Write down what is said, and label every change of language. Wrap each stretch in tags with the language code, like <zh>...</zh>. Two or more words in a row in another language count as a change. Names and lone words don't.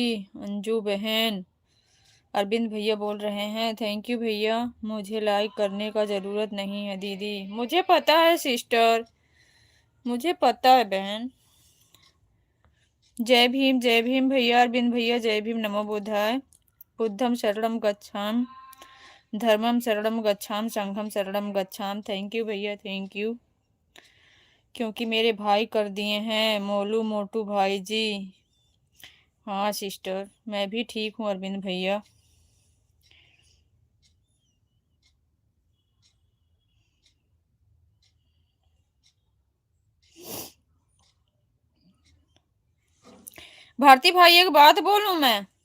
<hi>अंजू बहन, अरविंद भैया बोल रहे हैं।</hi> <en>thank you भैया।</en> <hi>मुझे लाइक करने का ज़रूरत नहीं है दीदी। मुझे पता है सिस्टर, मुझे पता है बहन। जय भीम भैया। अरविंद भैया जय भीम</hi> <pi>नमो बुद्धाय। बुद्धम शरणम गच्छाम, धर्मम शरणम गच्छाम, संघम शरणम गच्छाम।</pi> <en>thank you भैया, thank you.</en> <hi>क्योंकि मेरे भाई कर दिए हैं, मोलू मोटू भाई जी। हाँ सिस्टर, मैं भी ठीक हूँ अरविंद भैया। भारती भाई एक बात बोलूं मैं?</hi>